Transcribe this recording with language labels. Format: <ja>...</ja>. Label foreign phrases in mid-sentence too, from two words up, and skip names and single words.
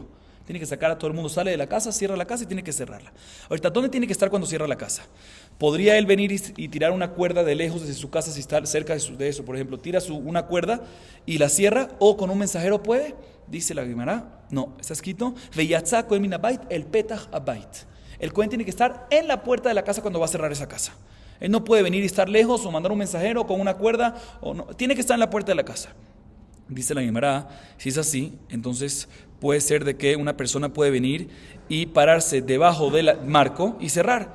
<es>Tiene que sacar a todo el mundo, sale de la casa, cierra la casa y tiene que cerrarla. Ahorita, ¿dónde tiene que estar cuando cierra la casa? ¿Podría él venir y tirar una cuerda de lejos desde su casa si está cerca de eso? Por ejemplo, tira una cuerda y la cierra, o con un mensajero puede. Dice la Guimara, no, está escrito,</es> <he>ויצא כהן מן הבית אל פתח הבית.</he> <es>El Cohen tiene que estar en la puerta de la casa cuando va a cerrar esa casa. Él no puede venir y estar lejos o mandar un mensajero con una cuerda, o no, tiene que estar en la puerta de la casa. Dice la Guimara, si es así, entonces puede ser de que una persona puede venir y pararse debajo del marco y cerrar.</es>